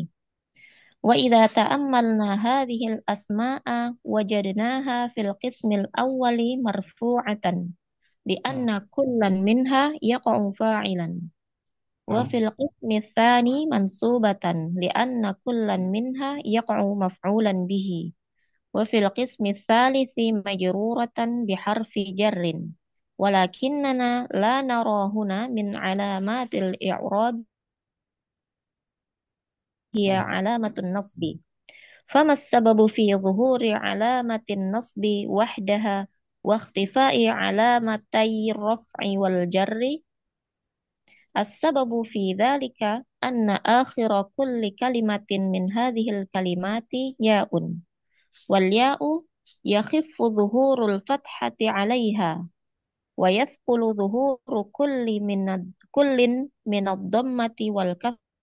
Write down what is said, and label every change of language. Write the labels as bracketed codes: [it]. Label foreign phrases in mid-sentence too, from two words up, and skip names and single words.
[ar] وإذا تأملنا هذه الأسماء وجدناها في القسم الأول مرفوعة Hmm. لأن كلا منها يقع فاعلا. Wa Hmm. في القسم الثاني منصوبة لأن كلا منها يقع مفعولا به. وفي القسم الثالث مجرورة بحرف جر. ولكننا لا نرى هنا من علامات الإعراب هي Hmm. علامة النصب. فما السبب في ظهور علامة النصب وحدها واختفاء علامتي الرفع والجر؟ السبب في ذلك أن آخر كل كلمة من هذه الكلمات ياء، والياء يخف ظهور الفتحة عليها، ويثقل ظهور كل من الضمة والكسر.